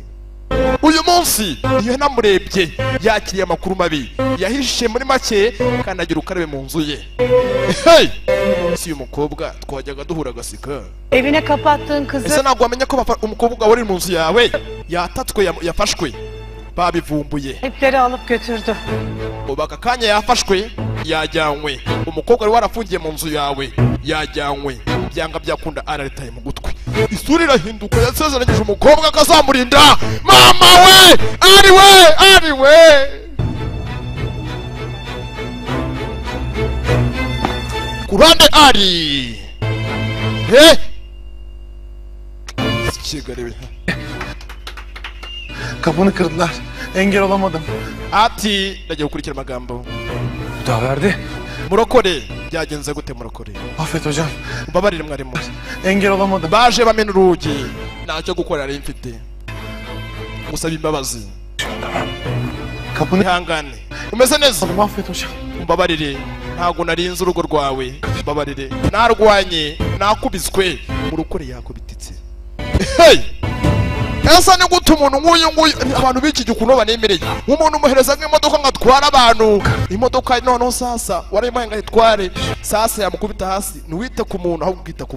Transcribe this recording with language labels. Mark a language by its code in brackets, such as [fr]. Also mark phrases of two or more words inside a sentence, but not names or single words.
[rw] Uyu munsi iyo namurebye yakiriye amakuru mabi yahishe muri make kanagira ukarabe mu nzu ye. Hey! Si umukobwa twajyaga duhura gasika. [tr] Evine kapattığın [rw] Ese [tr] kızı [rw] ntabwo wamenya ko umukobwa wari mu nzu yawe yatatswe yafashwe babivumbuye. [tr] ipleri alıp götürdü. [rw] Ubu aka kanya yafashwe yajyanywe. Umukobwa wari warafungiye mu nzu yawe yajyanywe. Byanga byakunda araritaye mu gutwi. Isura irahinduka yasezeranyije umukobwa akazamurinda. Mama we! Ari we! Kurande ari. Kigali. [tr] Kapını kırdılar. Engel olamadım. [rw] Ati ndagiye gukurikira amagambo. [tr] Daha verdi. [rw] Murokore byagenze gute murokore? [tr] Affet hocam. [rw] Ubabarire mwarimu. [tr] Engel olamadım. [rw] Baje bamena urugi. Ntacyo gukora ari mfite. Musaba imbabazi. [tr] Kapını [rw] Ihangane. Umeze neza? [tr] affet hocam. [rw] Mbabarire. Ntago narinze urugo rwawe. Mbabarire. Narwanye, nakubiswe. Murokore yakubititse. Hey! Esa ni gute umuntu nk'uyu abantu b'iki gihe ukuntu banemereye umuntu umuhereza nk'imodoka ngatwara abantu imodoka noneho sasa warayimuhenga itware sasa yamukubita hasi ntiwite ku muntu ahubwo ukita ku